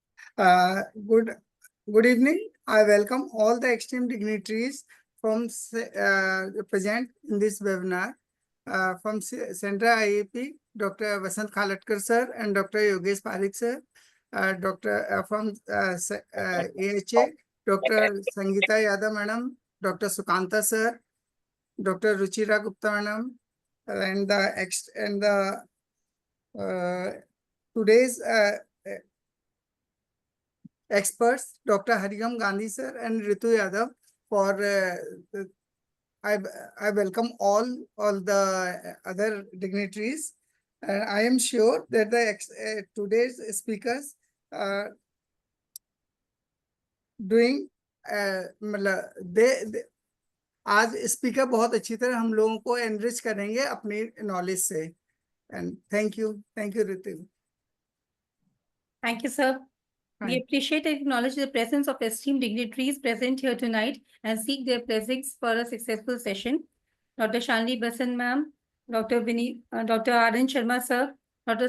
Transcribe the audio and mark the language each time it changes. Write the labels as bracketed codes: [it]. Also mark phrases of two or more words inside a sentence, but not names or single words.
[en] Good evening. I welcome all the esteemed dignitaries from present in this webinar. From Central IAP, Dr. Vasant Khalatkar sir and Dr. Yogesh Parikh sir. From AHA, Dr. Sangeeta Yadav madam, Dr. Sukanta sir, Dr. Ruchira Gupta madam, and today's experts, Dr. Harigam Gandhi sir and Ritu Yadav. I welcome all the other dignitaries. I am sure that the today's speakers doing they [hi] आज स्पीकर बहुत अच्छी तरह हम लोगों को एनरिच करेंगे अपनी नॉलेज से. [en] And thank you, Ritu. Thank you, sir. We Hi. appreciate and acknowledge the presence of esteemed dignitaries present here tonight and seek their blessings for a successful session. Dr. Shalini Basan ma'am, Dr. Arun Sharma sir, Dr.